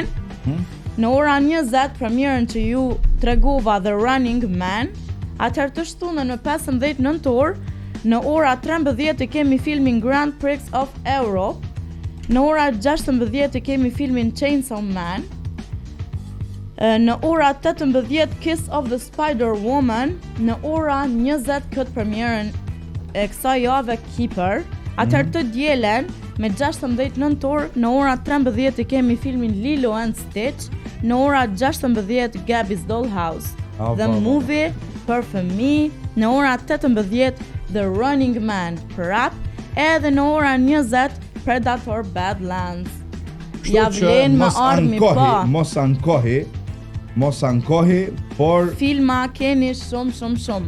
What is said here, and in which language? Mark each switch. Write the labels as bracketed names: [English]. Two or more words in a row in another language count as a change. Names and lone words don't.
[Albanian] Në ora 20 premierën që ju tregova The Running Man, Atëherë të shtunën në 15 nëntor, në ora 13 kemi filmin Grand Prix of Europe, në ora 16 kemi filmin Chainsaw Man, në ora 18 Kiss of the Spider Woman, në ora 20 këtë premierën e kësaj jave Keeper. Atëherë të dielen me 16 nëntor, në ora 13 kemi filmin Lilo and Stitch, në ora 16 Gabby's Dollhouse, The Movie për fëmijë, në ora 18 The Running Man për rap, edhe në ora 20 Predator Badlands. Ja vlen me armi pa. Mos ankohi, por filma keni shumë.